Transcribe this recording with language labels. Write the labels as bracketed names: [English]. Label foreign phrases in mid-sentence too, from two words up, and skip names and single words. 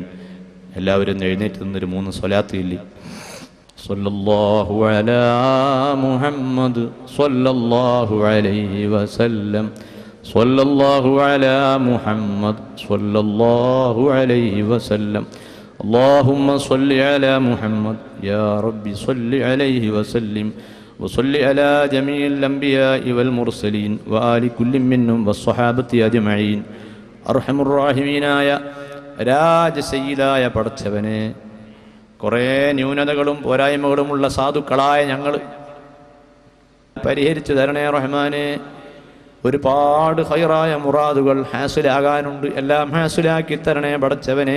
[Malayalam] എല്ലാവരും എഴുന്നേറ്റ് നിന്നൊരു 3 സ്വലാത്ത് ചൊല്ലി. [Arabic] صلى الله على محمد صلى الله عليه وسلم. صلى الله على محمد صلى الله عليه وسلم. اللهم صل على محمد يا ربي صل عليه وسلم وصل على جميع الأنبياء والمرسلين وآل كل منهم والصحابة أجمعين. أرحم الراحمين [Malayalam] ആയ രാജസയ്യിദായ പടച്ചവനെ, കുറേ ന്യൂനതകളും പോരായ്മകളുമുള്ള സാധുക്കളായ ഞങ്ങൾ പരിഹരിച്ചു തരണേ റഹ്മാനെ. ഒരുപാട് ഖൈറായ മുറാദുകൾ ഹാസിലാകാനുണ്ട്, എല്ലാം ഹാസിലാക്കി തരണേ പടച്ചവനെ.